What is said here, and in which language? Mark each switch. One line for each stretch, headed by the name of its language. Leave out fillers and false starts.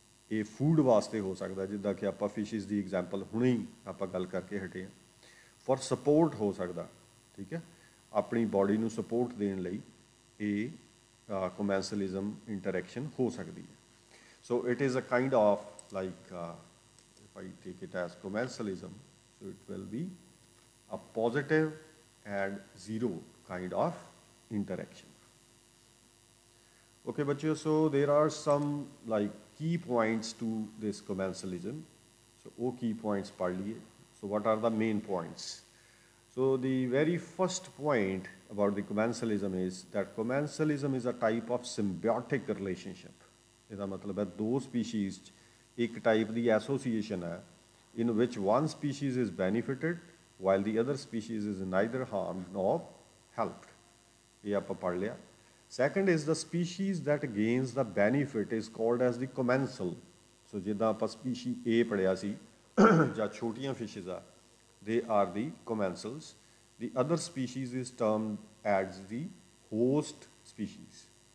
Punjabi: ਇਹ ਫੂਡ ਵਾਸਤੇ ਹੋ ਸਕਦਾ ਜਿੱਦਾਂ ਕਿ ਆਪਾਂ ਫਿਸ਼ਿਸ ਦੀ ਐਗਜ਼ਾਮਪਲ ਹੁਣੇ ਹੀ ਆਪਾਂ ਗੱਲ ਕਰਕੇ ਹਟੇ ਹਾਂ ਫॉर ਸਪੋਰਟ ਹੋ ਸਕਦਾ ਠੀਕ ਹੈ ਆਪਣੀ ਬਾਡੀ ਨੂੰ ਸਪੋਰਟ ਦੇਣ ਲਈ ਇਹ ਕੋਮੈਂਸਲਿਜ਼ਮ ਇੰਟਰੈਕਸ਼ਨ ਹੋ ਸਕਦੀ ਹੈ
English: So it is a kind of like, if I take it as commensalism, so it will be a positive and zero kind of interaction. Okay, bachcho, so there are some like key points to this commensalism. So, oh key points par liye. So, what are the main points? So, the very first point about the commensalism is that commensalism is a type of symbiotic relationship.
Punjabi: ਇਹਦਾ ਮਤਲਬ ਹੈ ਦੋ species 'ਚ ਇੱਕ type ਦੀ association ਹੈ
English: in which one species is benefited while the other species is neither harmed nor helped
Punjabi: ਇਹ ਆਪਾਂ ਪੜ੍ਹ ਲਿਆ
English: second is the species that gains the benefit is called as the commensal
Punjabi: ਸੋ ਜਿੱਦਾਂ ਆਪਾਂ ਸਪੀਸ਼ੀ A ਪੜ੍ਹਿਆ ਸੀ ਜਾਂ ਛੋਟੀਆਂ ਫਿਸ਼ਿਜ਼ ਆ
English: they are the commensals the other species is termed as the host species